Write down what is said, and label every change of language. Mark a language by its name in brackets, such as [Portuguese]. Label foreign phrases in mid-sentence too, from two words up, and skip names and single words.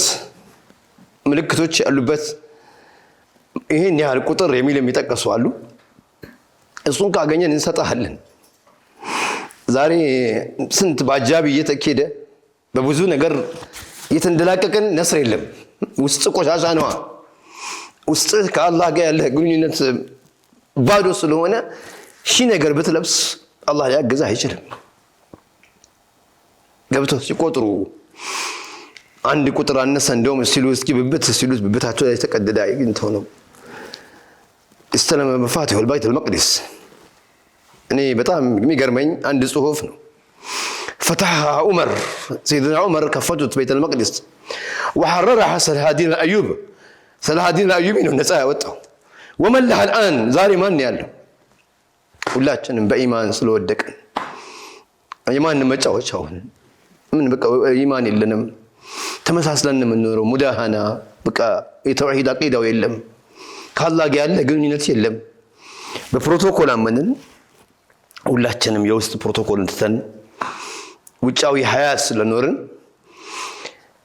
[Amharic] ምልክቶች ያሉበት ይሄን ያህል ቁጥር የሚል የሚጠቀሱ አሉ። እሱን ካገኘን እንሰጣለን። ዛሬ ስንት ባጃቢ እየተከደ በብዙ ነገር እየተንደላቀቀን ነስር የለም። ውስጥ ቆሻሻ ነው። ውስጥ ከአላህ ጋር ያለ ግንኙነት ባዶ ስለሆነ ሺ ነገር ብትለብስ አላህ ያግዛ አይችልም። ገብቶ ሲቆጥሩ አንድ ቁጥር አነሰ እንደውም ሲሉ እስኪ ብብት ሲሉት ብብታቸው ላይ ተቀደደ አይንተው ነው [Arabic] استلم مفاتيح البيت المقدس። [Amharic] እኔ በጣም የሚገርመኝ አንድ ጽሁፍ ነው። [Arabic] فتحها عمر سيدنا عمر كفته بيت المقدس وحررها صلاح الايوبي صلاح الدين الايوبي [Amharic] ነው ነፃ ያወጣው። [Arabic] ومن لها الان [Amharic] ዛሬ ማን ያለው? ሁላችንም በኢማን ስለወደቅን ኢማን መጫወቻ ሆነ። ምን በቃ ኢማን የለንም፣ ተመሳስለን የምንኖረው ሙዳሃና በቃ የተውሂድ አቂዳው የለም፣ ከአላህ ጋር ያለ ግንኙነት የለም። በፕሮቶኮል አመንን። ሁላችንም የውስጥ ፕሮቶኮልን ትተን ውጫዊ ሀያት ስለኖርን